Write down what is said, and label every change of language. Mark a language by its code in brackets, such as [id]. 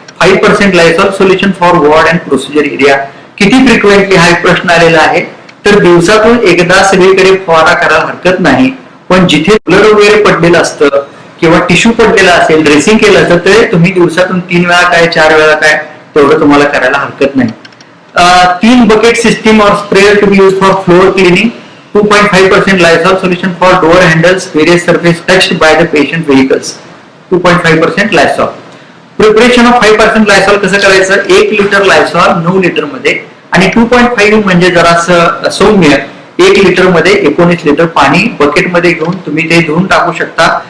[en] 5% Lysol solution for ward and procedure area. [mr] किती frequently हा एक प्रश्न आलेला आहे, तर दिवसातून एकदा सगळीकडे फवारा करायला हरकत नाही. पण जिथे ब्लड वगैरे पडलेलं असतं किंवा टिश्यू पडलेला असेल, ड्रेसिंग केलं असतं, ते तुम्ही दिवसातून 3 वेळा काय 4 वेळा काय तेवढं तुम्हाला करायला हरकत नाही. [en] 3 bucket system or sprayer to be use for floor cleaning. 2.5% Lysol solution for door handles, various surface touched by the patient vehicles. [mr] 2.5% लायसॉल. Preparation of 5% लायसॉल कसं करायचं, 1 लिटर लायसॉल 9 लिटर मध्ये आणि 2.5 म्हणजे जरासं सौम्य, 1 लिटर मध्ये 19 लिटर पाणी बकेटमध्ये घेऊन तुम्ही ते धुवून टाकू शकता.